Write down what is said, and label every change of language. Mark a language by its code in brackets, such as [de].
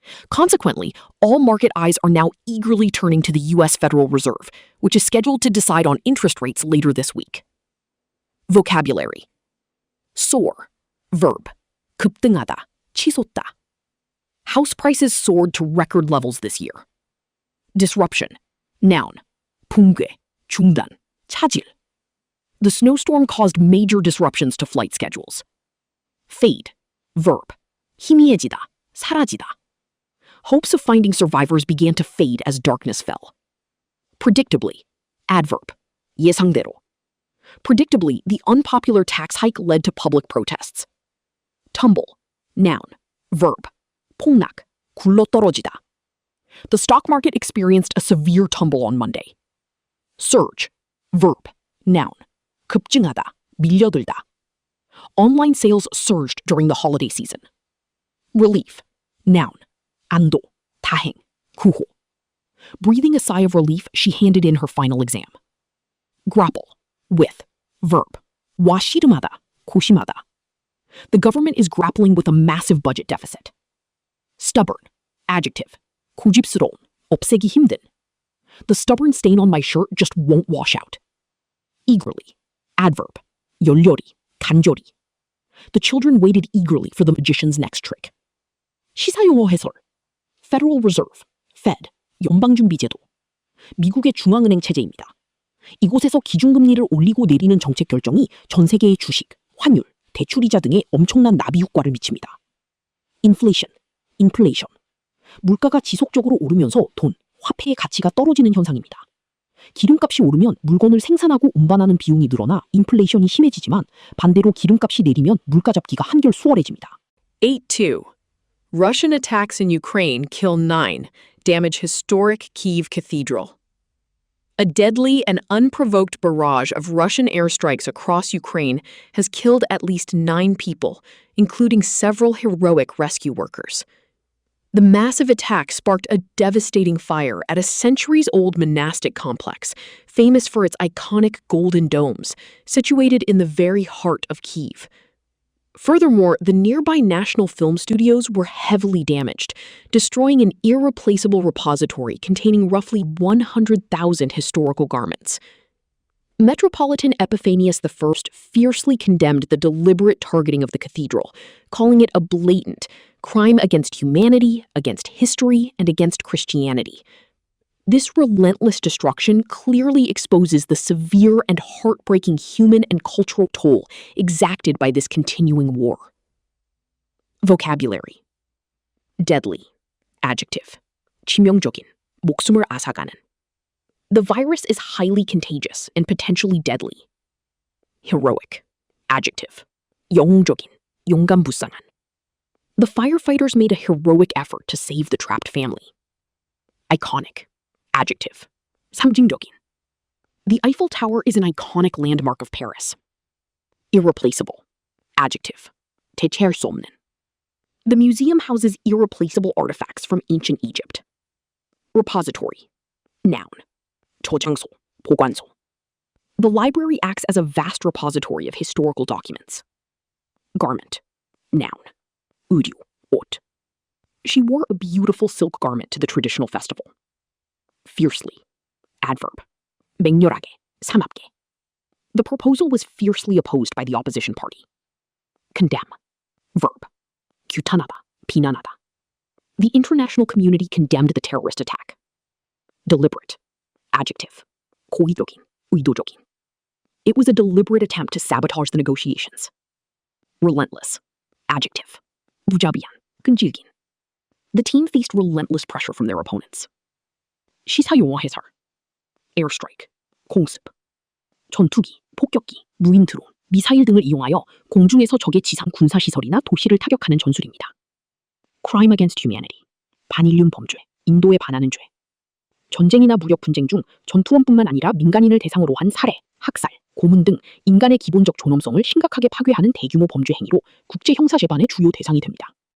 [en] Consequently, all market eyes are now eagerly turning to the U.S. Federal Reserve, which is scheduled to decide on interest rates later this week. Vocabulary. soar, verb, [ko] 급등하다, 치솟다. [en] House prices soared to record levels this year. Disruption, noun, [ko] 붕괴, 중단, 차질. [en] The snowstorm caused major disruptions to flight schedules. Fade, verb, [ko] 희미해지다, 사라지다. [en] Hopes of finding survivors began to fade as darkness fell. Predictably, adverb, [ko] 예상대로. [en] Predictably, the unpopular tax hike led to public protests. Tumble, noun, verb, [ko] 폭락, 굴러떨어지다. [en] The stock market experienced a severe tumble on Monday. Surge, verb, noun, [ko] 급증하다, 밀려들다. [en] Online sales surged during the holiday season. Relief, noun, [ko] 안도, 다행, 구호. [en] Breathing a sigh of relief, she handed in her final exam. Grapple, with, verb, [ko] 와 씨름하다, 고심하다. [en] The government is grappling with a massive budget deficit. Stubborn, adjective, [ko] 고집스러운, 없애기 힘든. [en] The stubborn stain on my shirt just won't wash out. Eagerly, adverb, [ko] 열렬히, 간절히. [en] The children waited eagerly for the magician's next trick. [ko] 시사용어 해설. [en] Federal Reserve, Fed, [ko] 연방준비제도. 미국의 중앙은행 체제입니다. 이곳에서 기준금리를 올리고 내리는 정책 결정이 전 세계의 주식, 환율, 대출이자 등에 엄청난 나비 효과를 미칩니다. [en] Inflation, inflation. [ko] 물가가 지속적으로 오르면서 돈, 화폐의 가치가 떨어지는 현상입니다. 기름값이 오르면 물건을 생산하고 운반하는 비용이 늘어나 인플레이션이 심해지지만 반대로 기름값이 내리면 물가 잡기가 한결 수월해집니다. 8-2. [en] Russian attacks in Ukraine kill 9, damage historic Kyiv Cathedral. A deadly and unprovoked barrage of Russian airstrikes across Ukraine has killed at least 9 people, including several heroic rescue workers. The massive attack sparked a devastating fire at a centuries-old monastic complex, famous for its iconic golden domes, situated in the very heart of Kyiv. Furthermore, the nearby National Film Studios were heavily damaged, destroying an irreplaceable repository containing roughly 100,000 historical garments. Metropolitan Epiphanius I fiercely condemned the deliberate targeting of the cathedral, calling it a blatant crime against humanity, against history, and against Christianity. This relentless destruction clearly exposes the severe and heartbreaking human and cultural toll exacted by this continuing war. Vocabulary. Deadly, adjective, [ko] 치명적인, 목숨을 앗아가는. [en] The virus is highly contagious and potentially deadly. Heroic, adjective, [ko] 영웅적인, 용감불상한. [en] The firefighters made a heroic effort to save the trapped family. Iconic, adjective, [ko] 상징적인. [en] The Eiffel Tower is an iconic landmark of Paris. Irreplaceable, adjective, [ko] 대체할 수 없는. [en] The museum houses irreplaceable artifacts from ancient Egypt. Repository, noun, [ko] 저장소, 보관소. [en] The library acts as a vast repository of historical documents. Garment, noun, [ko] 의류, 옷. [en] She wore a beautiful silk garment to the traditional festival. Fiercely, adverb, [ko] 맹렬하게, 사납게. [en] The proposal was fiercely opposed by the opposition party. Condemn, verb, [ko] 규탄하다, 비난하다. [en] The international community condemned the terrorist attack. Deliberate, adjective, [ko] 고의적인, 의도적인. [en] It was a deliberate attempt to sabotage the negotiations. Relentless, adjective, [ko] 무자비한, 끈질긴. [en] The team faced relentless pressure from their opponents. [ko] 시사 용어 해설. 에어스트라이크, 공습, 전투기, 폭격기, 무인 드론, 미사일 등을 이용하여 공중에서 적의 지상 군사시설이나 도시를 타격하는 전술입니다. [en] Crime against humanity, [ko] 반인륜 범죄, 인도에 반하는 죄. 전쟁이나 무력 분쟁 중 전투원뿐만 아니라 민간인을 대상으로 한 살해, 학살, 고문 등 인간의 기본적 존엄성을 심각하게 파괴하는 대규모 범죄 행위로 국제형사재판의 주요 대상이 됩니다.